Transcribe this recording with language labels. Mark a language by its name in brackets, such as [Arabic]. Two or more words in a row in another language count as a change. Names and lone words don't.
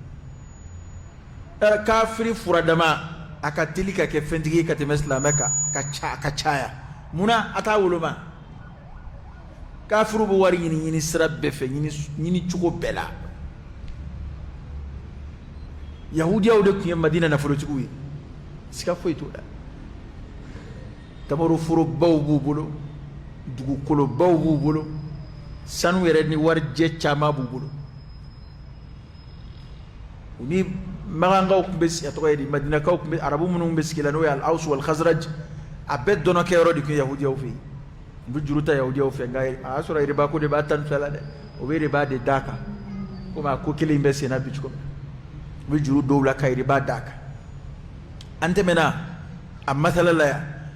[Bambara] kafiri furadama a ka teli ka kɛ fɛntigi ye ka tɛmɛ silamɛ kan ka caya munna a t'a woloma kafiriw bɛ wari ɲini sira bɛɛ fɛ ɲini cogo bɛɛ la yahudiyaw de tun ye madina nafolotigiw ye siga foyi t'o la tamaroforobaw b'u bolo dugukolobaw b'u bolo sanu yɛrɛ ni warijɛ caman b'u bolo u ni magankaw tun bɛ sigi a tɔgɔ ye di madinakaw tun bɛ arabu minnu bɛ sigi la n'o ye al-aws wal khazraj a bɛɛ dɔnɔkɛ yɔrɔ de tun ye yahudiyaw fɛ yen u bɛ juru ta yahudiyaw fɛ nka a y'a sɔrɔ riba ko de b'a tan fila la dɛ o bɛ riba de d'a kan komi a ko kelen in bɛ sen na bi cogo min u bɛ juru dɔw la ka riba d'a kan an tɛmɛna a masala la yan hali